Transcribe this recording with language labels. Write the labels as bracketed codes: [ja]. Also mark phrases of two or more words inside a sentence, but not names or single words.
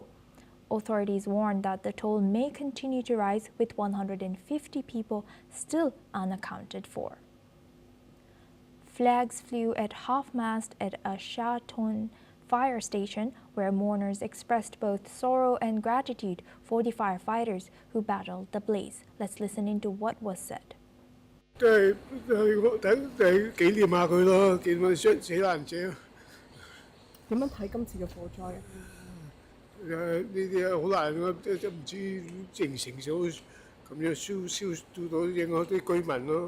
[en] Authorities warn that the toll may continue to rise with 150 people still unaccounted for. Flags flew at half-mast at a Sha Tin fire station where mourners expressed both sorrow and gratitude for the firefighters who battled the blaze. Let's listen into what was said. [yue] 都係等紀念下佢咯，見佢死難者。點樣睇今次嘅火災啊？呢啲好難㗎，即唔知形成咗咁樣燒到影響啲居民咯。